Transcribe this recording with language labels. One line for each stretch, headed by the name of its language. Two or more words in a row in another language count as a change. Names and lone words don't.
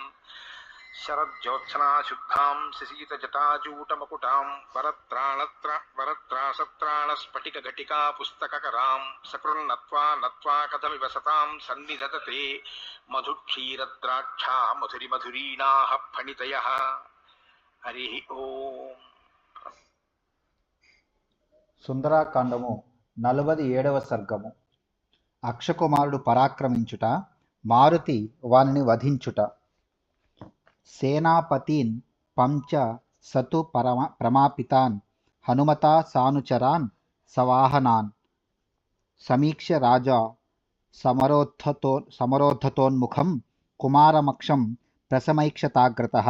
Sanskrit: शरज्योत्सना शुद्धां शशीतजटाजूटमकुटां वरत्रासत्राणस्फटिकघटिका पुस्तककरां सकृन्नत्वा नत्वा कथमिव सतां सन्निधत्ते मधुक्षीरद्राक्षा मधुरिमधुरीणाः फणितयः। हरिः ओम्।
Telugu: సుందరాకాండము 47వ సర్గము. అక్షకుమారుడు పరాక్రమించుట, మారుతి వానిని వధించుట.
Sanskrit: సేనాపతీన్ పంచ సతు ప్రమాపితాన్ హనుమతా సానుచరాన్ సవాహనాన్ సమీక్ష్య రాజా సమరోద్ధతోన్ముఖం కుమారమక్షం ప్రసమైక్షతాగ్రతః.